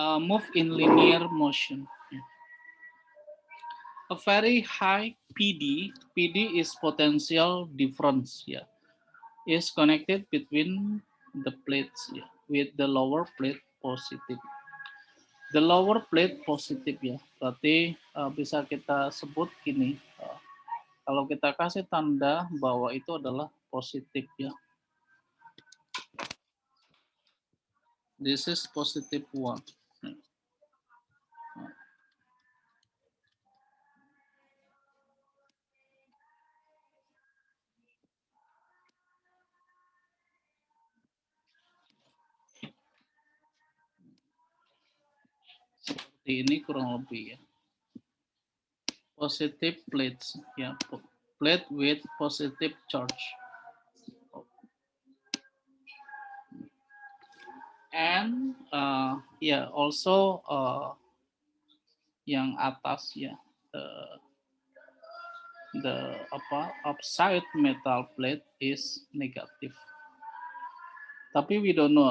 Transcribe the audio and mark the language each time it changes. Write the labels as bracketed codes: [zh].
[en] Move in linear motion. Yeah. A very high PD is potential difference. Yeah. Is connected between the plates, yeah, with the lower plate positive. The lower plate [id] positif ya, berarti bisa kita sebut gini, kalau kita kasih tanda bahwa itu adalah positif ya. [en] This is positive one. [id] Seperti ini kurang lebih ya. [en] Positive plates ya, plate with positive charge. And yeah, also [id] yang atas ya, [en] the upside metal plate is negative. Tapi we don't know.